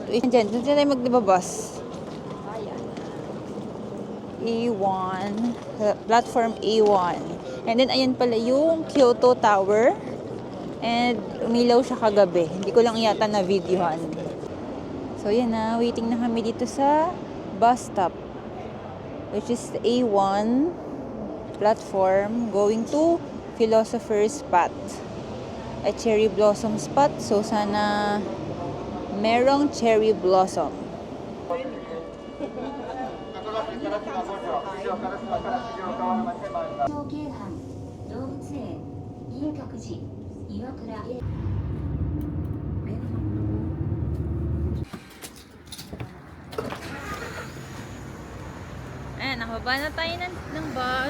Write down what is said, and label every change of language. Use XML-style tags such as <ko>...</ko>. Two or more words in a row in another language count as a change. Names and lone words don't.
<tl>Diyan tayo magbabas. A1.</tl> <en>Platform A1. And then,</en> <tl>ayan pala yung Kyoto Tower. And umilaw siya kagabi. Hindi ko lang yata na videohan. So, yan na. Waiting na kami dito sa</tl> <en>bus stop. Which is A1 platform going to Philosopher's Spot. A cherry blossom spot.</en> <tl>So, sana merong cherry blossom.</tl> <ja>東京湾動物園銀閣寺岩倉</ja> <tl>Ayan, nakababa na tayo ng bus.</tl>